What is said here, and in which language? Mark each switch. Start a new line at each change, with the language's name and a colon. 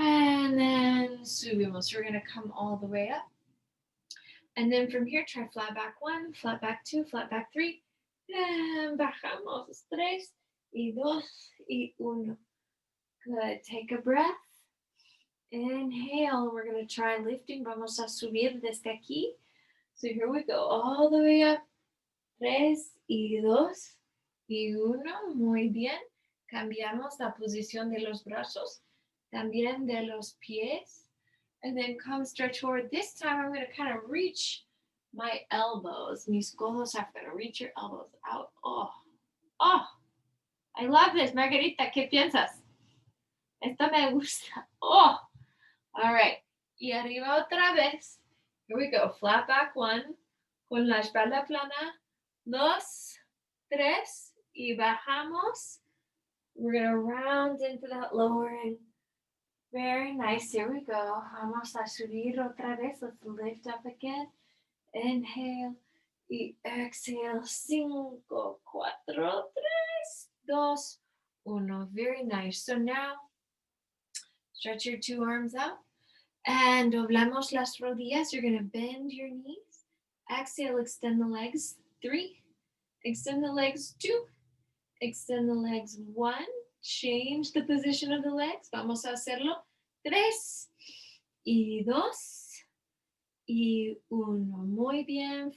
English: And then
Spanish: subimos.
English: We're going to come all the way up. And then from here, try flat back 1, flat back 2, flat back 3.
Spanish: And bajamos 3 y 2 y 1.
English: Good. Take a breath. Inhale. We're going to try lifting.
Spanish: Vamos a subir desde aquí.
English: So here we go. All the way up.
Spanish: 3 y 2 y 1. Muy bien. Cambiamos la posición de los brazos. También de los pies.
English: And then come stretch forward. This time I'm going to kind of reach my elbows.
Spanish: Mis codos
English: are going to reach your elbows out. Oh, I love this. Margarita,
Spanish: ¿qué piensas? Esto me gusta.
English: Oh, all right.
Spanish: Y arriba otra vez.
English: Here we go. Flat back 1.
Spanish: Con la espalda plana. 2, 3. Y bajamos.
English: We're going to round into that lowering. Very nice. Here we go.
Spanish: Vamos a subir otra vez.
English: Let's lift up again. Inhale. Y exhale. 5, 4, 3, 2, 1. Very nice. So now, stretch your 2 arms out.
Spanish: And doblamos las rodillas.
English: You're going to bend your knees. Exhale, extend the legs. 3. Extend the legs. 2. Extend the legs. 1. Change the position of the legs.
Spanish: Vamos a hacerlo. 3 y 2 y 1. Muy bien.